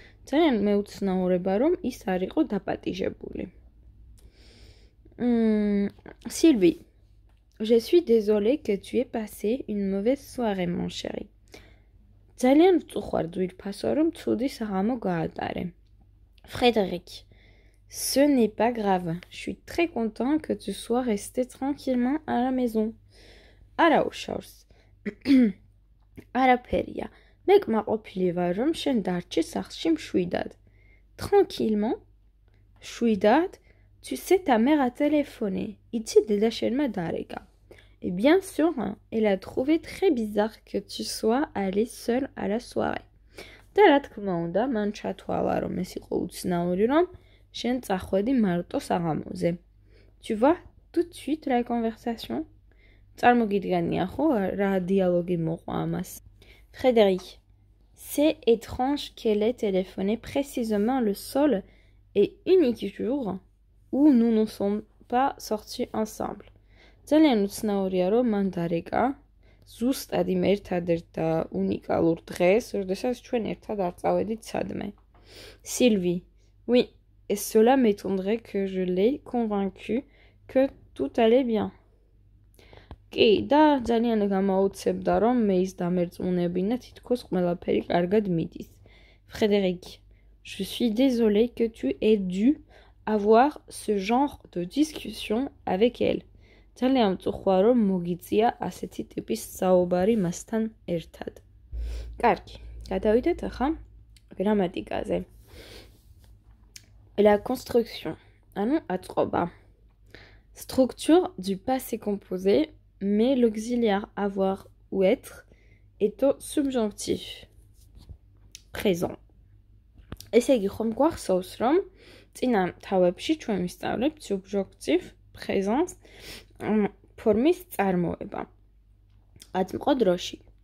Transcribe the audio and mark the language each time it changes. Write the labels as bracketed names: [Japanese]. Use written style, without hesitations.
[Georgian] ძალიან მეუცნაურება, რომ ის არ იყო დაპატიჟებული. [French] Sylvie, je suis désolée que tu aies passé une mauvaise soirée, mon chéri. [Georgian] ძალიან ვწუხარ ძვირფასო, რომ ცუდი საღამო გაატარე. [French] Frédéric, ce n'est pas grave. Je suis très content que tu sois resté tranquillement à la maison. [Georgian] არა უშავს. არაფერია. მე კმაყოფილი ვარ, რომ შენ დარჩი სახლში მშვიდად. [French] Tranquillement? [Georgian] მშვიდად? [French] Tu sais, ta mère a téléphoné. [Georgian] იცი დედა შენმა დარეკა. [French] Et bien sûr, elle a trouvé très bizarre que tu sois allé seul à la soirée. [Georgian] და რა თქმა უნდა, მან ჩათვალა, რომ ეს იყო უცნაური, რომ შენ წახვედი მარტო საღამოზე. [French] Tu vois tout de suite la conversation? [Georgian] წარმოგიდგენია ხო რა დიალოგი მოყვა ამას. Frédéric, [French] C'est étrange qu'elle ait téléphoné précisément le seul et unique jour où nous ne sommes pas sortis ensemble. [Georgian] ძალიან უცნაურია, რომ მან დარეკა ზუსტად იმ ერთადერთ და უნიკალურ დღეს, როდესაც ჩვენ ერთად არ წავედით სადმე. [French] Sylvie, oui, et cela m'étonnerait que je l'ai convaincu que tout allait bien. [Georgian] კი, და ძალიან გამოუცებდა, რომ მე ის დამერწმუნებინა თითქოს ყველაფერი კარგად მიდის. [French] Frédéric, je suis désolée que tu aies dû avoir ce genre de discussion avec elle. [Georgian] ძალიან მწუხვა, რომ მოგიწია ასეთი ტიპის საუბარი მასთან ერთად. კარგი, გადავიდეთ ახლა გრამატიკაზე. [French] La construction, [Georgian] ანუ აწყობა. [French] Structure du passé composé, mais l'auxiliaire avoir ou être est au subjonctif. Présent. [Georgian] ესე იგი, ხომ გვახსოვს, რომ წინა თავებში ჩვენ ვისწავლებთ subjonctif, présence, ფორმის წარმოება. აწმყო დროში.